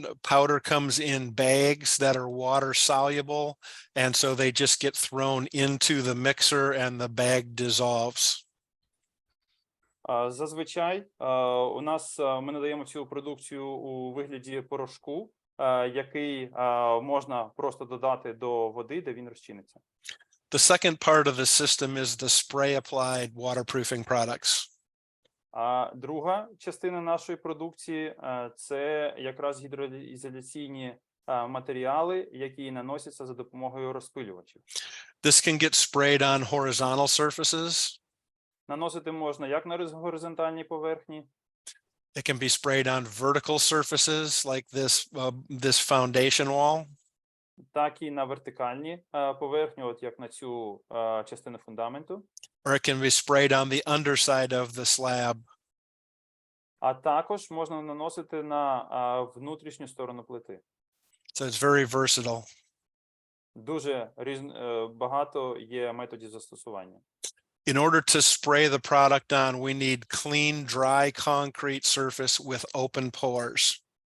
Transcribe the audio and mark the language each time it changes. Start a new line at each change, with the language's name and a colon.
English: Powder comes in bags that are water soluble, and so they just get thrown into the mixer and the bag dissolves.
Ukrainian: Зазвичай ми надаємо цю продукцію у вигляді порошку, який можна просто додати до води, де він розчиниться.
English: The second part of the system is the spray-applied waterproofing products.
Ukrainian: Друга частина нашої продукції – це якраз гідроізоляційні матеріали, які наносяться за допомогою розпилювачів.
English: This can get sprayed on horizontal surfaces.
Ukrainian: Наносити можна як на горизонтальній поверхні.
English: It can be sprayed on vertical surfaces like this foundation wall.
Ukrainian: Так і на вертикальні поверхні, от як на цю частину фундаменту.
English: Or it can be sprayed on the underside of the slab.
Ukrainian: А також можна наносити на внутрішню сторону плити.
English: So it's very versatile.
Ukrainian: Дуже багато є методів застосування.
English: In order to spray the product on, we need clean, dry concrete surface with open pores.